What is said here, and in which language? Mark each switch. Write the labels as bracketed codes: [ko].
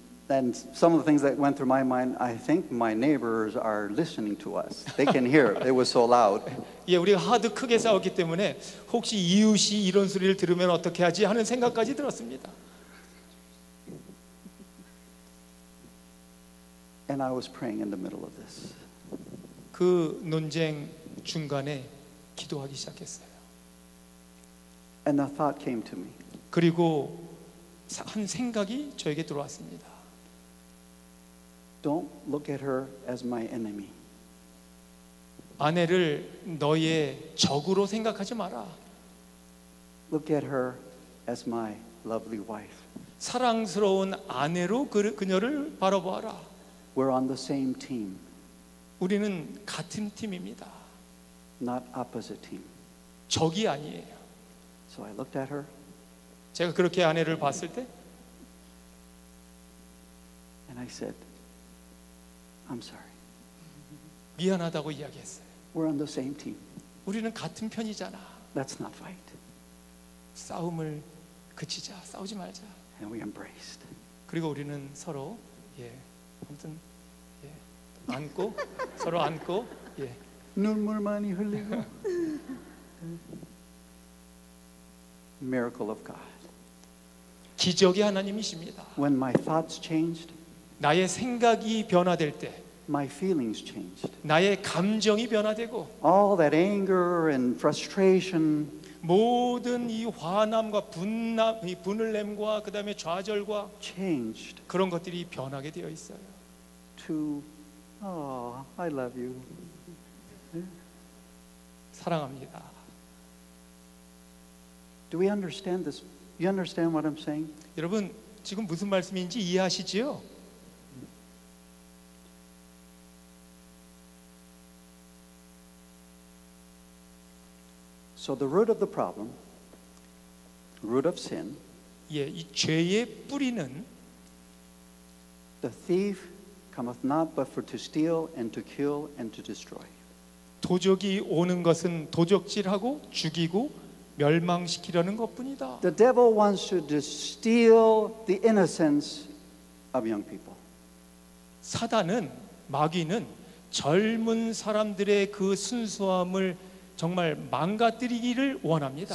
[en] And some of the things that went through my mind, I think my neighbors are listening to us. They can hear it. It was so loud. [ko] 예, 우리가 하도 크게 싸웠기 때문에 혹시 이웃이 이런 소리를 들으면 어떻게 하지 하는 생각까지 들었습니다. [en] And I was praying in the middle of this. [ko] 그 논쟁 중간에 기도하기 시작했어요. [en] And the thought came to me. [ko] 그리고 한 생각이 저에게 들어왔습니다. [en] Don't look at her as my enemy. [ko] 아내를 너의 적으로 생각하지 마라. [en] Look at her as my lovely wife. [ko] 사랑스러운 아내로 그녀를 바라보아라. [en] We're on the same team, [ko] 우리는 같은 팀입니다. [en] not opposite team. [ko] 적이 아니에요. [en] So I looked at her [ko] 제가 그렇게 아내를 봤을 때 [en] and I said, I'm sorry. [ko] 미안하다고 이야기했어요. [en] We're on the same team. [ko] 우리는 같은 편이잖아. [en] Let's not fight. [ko] 싸움을 그치자. 싸우지 말자. [en] And we embraced. [ko] 그리고 우리는 서로 아무튼 안고 서로 안고 눈물 많이 흘리고. [en] miracle of God. [ko] 기적의 하나님이십니다. [en] When my thoughts changed, [ko] 나의 생각이 변화될 때, [en] my feelings changed. [ko] 나의 감정이 변화되고, [en] All that anger and frustration, [ko] 모든 이 화남과 이 분을 nem과 그다음에 좌절과 [en] changed [ko] 그런 것들이 변하게 되어 있어요. [en] to, oh, I love you. [ko] 사랑합니다. [en] Do we understand this? You understand what I'm saying? [ko] 여러분 지금 무슨 말씀인지 이해하시지요? [en] So the root of the problem, root of sin, [ko] 예, 이 죄의 뿌리는 [en] the thief cometh not but for to steal and to kill and to destroy. [ko] 도적이 오는 것은 도적질하고 죽이고 멸망시키려는 것뿐이다. [en] The devil wants to steal the innocence of young people. [ko] 사단은 마귀는 젊은 사람들의 그 순수함을 정말 망가뜨리기를 원합니다.